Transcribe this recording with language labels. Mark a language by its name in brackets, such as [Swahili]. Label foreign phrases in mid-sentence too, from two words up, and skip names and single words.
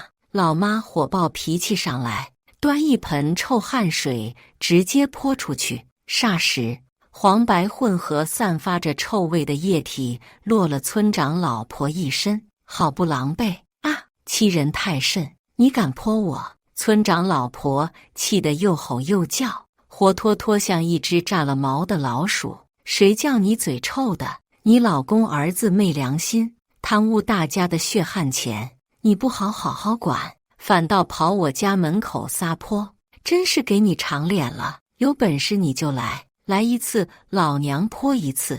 [Chinese] 老媽火爆脾氣上來，端一盆臭汗水直接潑出去，霎時黃白混合散發着臭味的液體落了村長老婆一身，好不狼狽啊！欺人太甚，你敢潑我？村長老婆氣得又吼又叫，活脫脫像一隻炸了毛的老鼠。誰叫你嘴臭的？你老公兒子昧良心，貪污大家的血汗錢，你不好好管，反倒跑我家門口撒潑，真是給你長臉了。有本事你就來一次，老娘潑一次。